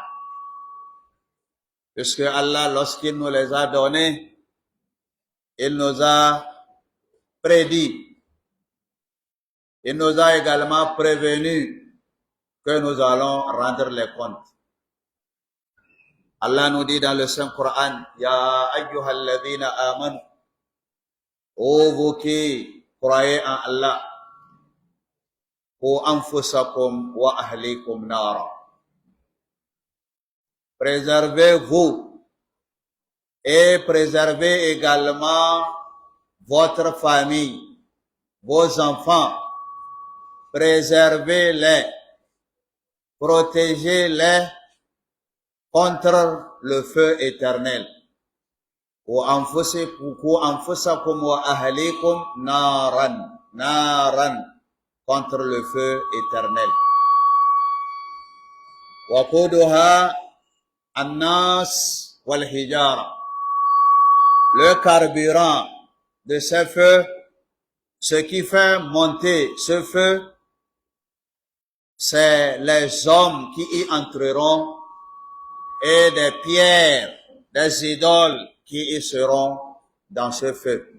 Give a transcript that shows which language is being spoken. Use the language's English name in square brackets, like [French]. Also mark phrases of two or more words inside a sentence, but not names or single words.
[French] Puisque Allah, lorsqu'il nous les a donnés, il nous a prédit, il nous a également prévenu que nous allons rendre les comptes. Allah nous dit dans le Saint-Coran, [Arabic] يا أيها الذين آمنوا, [French] ô vous qui croyez en Allah, [Arabic] قوا أنفسكم وأهليكم نارا. [French] Préservez-vous et préservez également votre famille, vos enfants. Préservez-les, protégez-les contre le feu éternel. [Arabic] قوا أنفسكم وأهليكم نارا, [French] contre le feu éternel. [Arabic] وقودها الناس والحجارة. [French] Le carburant de ce feu, ce qui fait monter ce feu, c'est les hommes qui y entreront et des pierres, des idoles qui y seront dans ce feu.